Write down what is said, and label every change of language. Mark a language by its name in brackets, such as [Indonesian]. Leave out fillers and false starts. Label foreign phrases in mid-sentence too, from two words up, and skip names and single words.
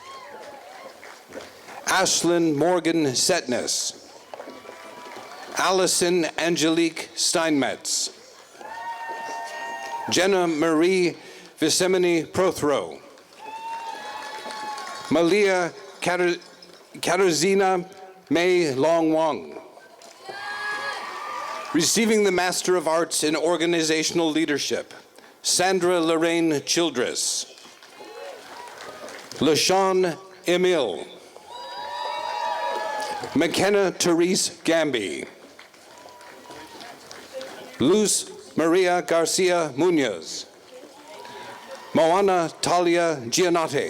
[English] Ashlyn Morgan Setness. Allison Angelique Steinmetz. Jenna Marie Visemini Prothro. Malia Katarzyna May Long Wong. Receiving the Master of Arts in Organizational Leadership, Sandra Lorraine Childress. LaShawn Emil. McKenna Therese Gamby. Luz Maria Garcia Munoz. Moana Talia Giannotti.